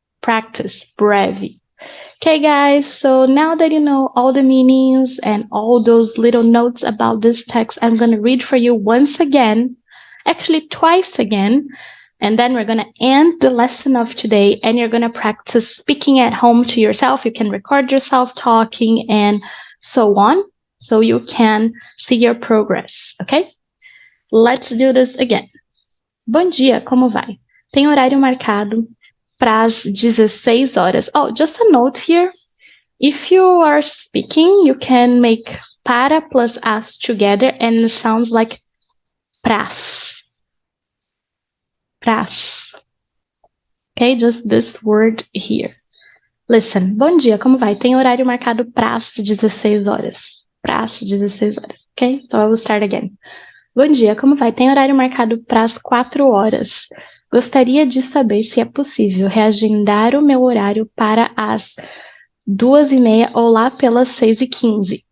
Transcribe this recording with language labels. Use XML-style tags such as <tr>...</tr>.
<en>Practice brevi. Okay, guys, so now that you know all the meanings and all those little notes about this text, I'm going to read for you once again, actually twice again, and then we're going to end the lesson of today, and you're going to practice speaking at home to yourself. You can record yourself talking and so on, so you can see your progress, okay? Let's do this again.</en> <pt>Bom dia, como vai? Tem horário marcado para as 16 horas.</pt> <en>Oh, just a note here. If you are speaking, you can make para plus as together, and it sounds like pras. Okay, just this word here.</en> <pt>Listen, bom dia, como vai? Tem horário marcado para as 16 horas. Para as 16 horas, ok?</pt> <en>So I will start again.</en> <pt>Bom dia, como vai? Tem horário marcado para as 4 horas. Gostaria de saber se é possível reagendar o meu horário para as 2h30 ou lá pelas 6h15.</pt>